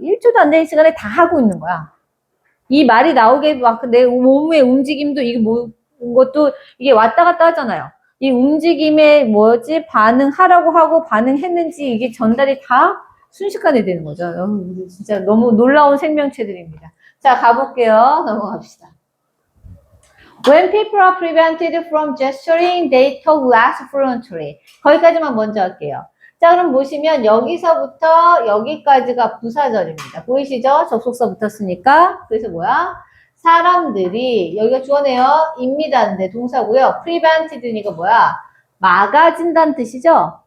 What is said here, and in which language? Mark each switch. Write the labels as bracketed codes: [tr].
[ko] 1초도 안 되는 시간에 다 하고 있는 거야. 이 말이 나오게 막 내 몸의 움직임도 이게 뭐, 것도 이게 왔다 갔다 하잖아요. 이 움직임에 뭐지? 반응하라고 하고 반응했는지 이게 전달이 다 순식간에 되는 거죠. 진짜 너무 놀라운 생명체들입니다. 자, 가볼게요. 넘어갑시다. [en] When people are prevented from gesturing, they talk less fluently. [ko] 거기까지만 먼저 할게요. 자, 그럼 보시면 여기서부터 여기까지가 부사절입니다. 보이시죠? 접속사 붙었으니까. 그래서 뭐야? 사람들이, 여기가 주어네요. 입니다인데 동사고요. prevented니까 뭐야? 막아진다는 뜻이죠?